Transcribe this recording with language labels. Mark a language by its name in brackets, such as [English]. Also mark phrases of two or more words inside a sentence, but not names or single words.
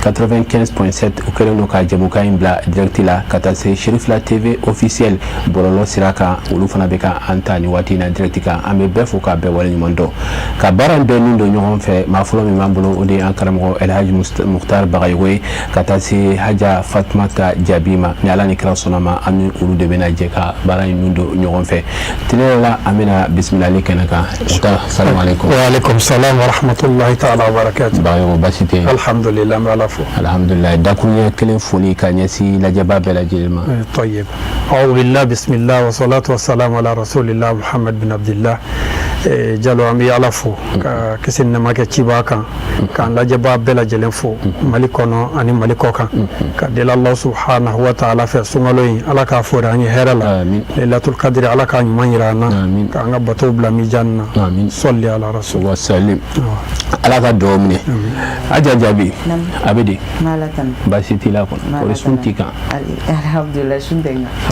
[Bambara] 95.7 u kɛlen don ka jamukan in bila direct la ka taa se Sherifila TV officiel bɔlɔlɔ sira kan olu fana bɛ ka an ta nin waati in na direct kan an bɛ bɛɛ fo k'a bɛɛ waleɲuman dɔn ka baara in bɛɛ nin don ɲɔgɔn fɛ maa fɔlɔ min b'an bolo o de ye an karamɔgɔ Elhaji Mukhtar Bagayogo ye ka taa se Haja Fatumata Jabi ma ni ala ni kira sɔnna ma an ni olu de bɛna jɛ ka baara in nin don ɲɔgɔn fɛ tɛnɛ la an bɛna bisimilali kɛnɛ kan [Arabic] السلام عليكم وعليكم السلام ورحمة الله تعالى وبركاته [Bambara] Bagayogo basi tɛ alhamdulillah an bɛ ala fo alhamdulillah dakuruɲɛ kelen foli ka ɲɛsin lajɛba bɛɛ lajɛlen ma [Arabic] طيب أعوذ بالله بسم الله والصلاة والسلام على رسول الله محمد بن عبد الله [Bambara] jalo an bɛ ala fo ka kisi nɛɛma kɛ ciba kan k'an lajɛbaa bɛɛ lajɛlen fo mali kɔnɔ ani mali kɔ kan ka deli [Arabic] الله سبحانه وتعالى [Bambara] fɛ sunkalo in ala k'a fori an ye hɛrɛ la [Arabic] ليلة القدر [Bambara] ala k'a ɲuman yira an na k'an ka batow bila mizani na sɔli ala rasul [Arabic] وسلم [Bambara] ala ka dugawu minɛ Haja Jabi a bɛ di baasi t'i la kɔnɔ kɔri sun t'i kan alhamdulillah sun tɛ n kan